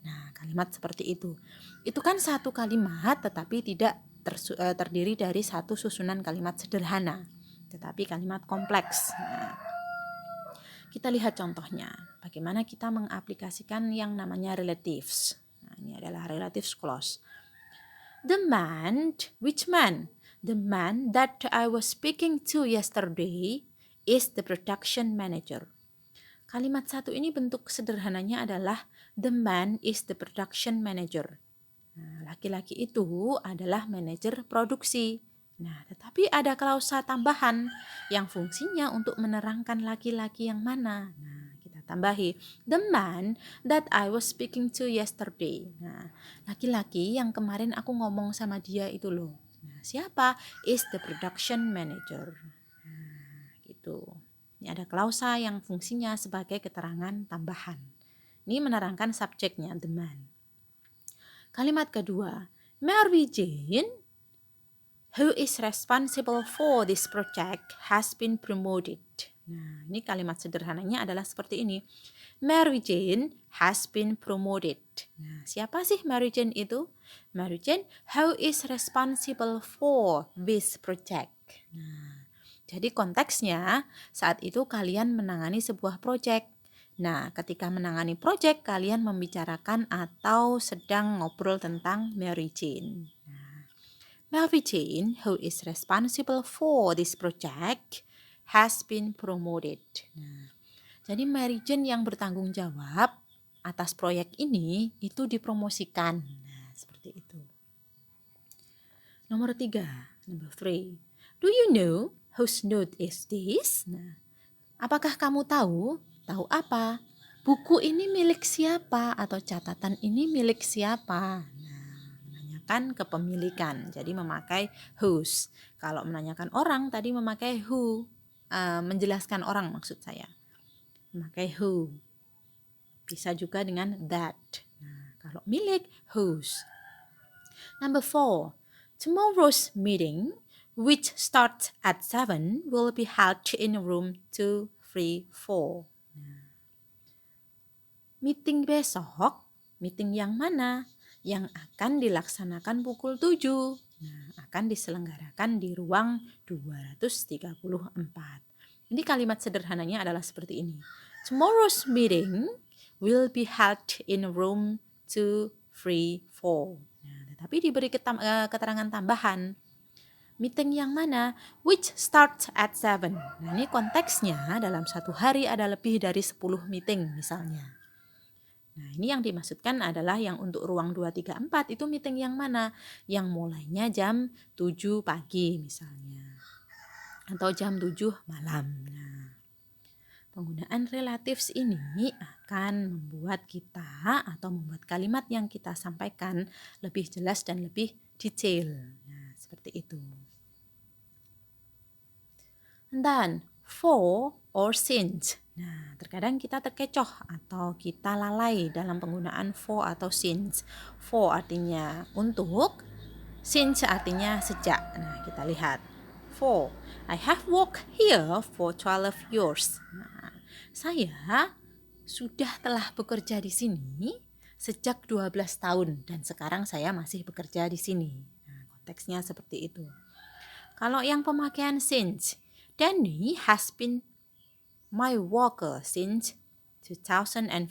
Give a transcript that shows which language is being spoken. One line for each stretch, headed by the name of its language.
Indonesian: Nah, kalimat seperti itu. Itu kan satu kalimat tetapi tidak terdiri dari satu susunan kalimat sederhana, tetapi kalimat kompleks. Nah, kita lihat contohnya, bagaimana kita mengaplikasikan yang namanya relatives. Nah, ini adalah relatives clause.
English: The man, which man? The man that I was speaking to yesterday is the production manager.
Indonesian: Kalimat satu ini bentuk sederhananya adalah
English: the man is the production manager.
Indonesian: Nah, laki-laki itu adalah manajer produksi. Nah, tetapi ada klausa tambahan yang fungsinya untuk menerangkan laki-laki yang mana. Nah, kita tambahi
English: the man that I was speaking to yesterday.
Indonesian: Nah, laki-laki yang kemarin aku ngomong sama dia itu loh. Nah, siapa?
English: Is the production manager.
Indonesian: Nah, gitu. Ini ada klausa yang fungsinya sebagai keterangan tambahan. Ini menerangkan subjeknya, the man. Kalimat kedua,
English: Mary Jane, who is responsible for this project, has been promoted.
Indonesian: Nah, ini kalimat sederhananya adalah seperti ini.
English: Mary Jane has been promoted.
Indonesian: Nah, siapa sih Mary Jane itu?
English: Mary Jane, who is responsible for this project.
Indonesian: Nah, jadi konteksnya saat itu kalian menangani sebuah project. Nah, ketika menangani proyek, kalian membicarakan atau sedang ngobrol tentang Mary Jane.
English: Nah, Mary Jane, who is responsible for this project, has been promoted.
Indonesian: Nah, jadi Mary Jane yang bertanggung jawab atas proyek ini itu dipromosikan. Nah, seperti itu. Nomor 3,
English: number 3. Do you know whose note is this?
Indonesian: Nah, apakah kamu tahu? Tahu apa? Buku ini milik siapa atau catatan ini milik siapa? Nah, menanyakan kepemilikan. Jadi memakai whose. Kalau menanyakan orang tadi memakai who. Menjelaskan orang maksud saya. Memakai who. Bisa juga dengan that. Nah, kalau milik whose.
English: Number 4. Tomorrow's meeting, which starts at 7, will be held in room 234.
Indonesian: Meeting besok, meeting yang mana? Yang akan dilaksanakan pukul 7. Nah, akan diselenggarakan di ruang 234. Ini kalimat sederhananya adalah seperti ini.
English: Tomorrow's meeting will be held in room 234.
Indonesian: Nah, tetapi diberi keterangan tambahan. Meeting yang mana?
English: Which starts at 7.
Indonesian: Nah, ini konteksnya dalam satu hari ada lebih dari 10 meeting misalnya. Nah, ini yang dimaksudkan adalah yang untuk ruang 234 itu meeting yang mana? Yang mulainya jam 7 pagi misalnya. Atau jam 7 malam. Nah, penggunaan relatives ini akan membuat kita atau membuat kalimat yang kita sampaikan lebih jelas dan lebih detail. Nah, seperti itu. Dan for or since. Nah, terkadang kita terkecoh atau kita lalai dalam penggunaan for atau since. For artinya untuk, since artinya sejak. Nah, kita lihat.
English: For, I have worked here for 12 years.
Indonesian: Nah, saya telah bekerja di sini sejak 12 tahun dan sekarang saya masih bekerja di sini. Nah, konteksnya seperti itu. Kalau yang pemakaian since,
English: Danny has been my worker since 2015.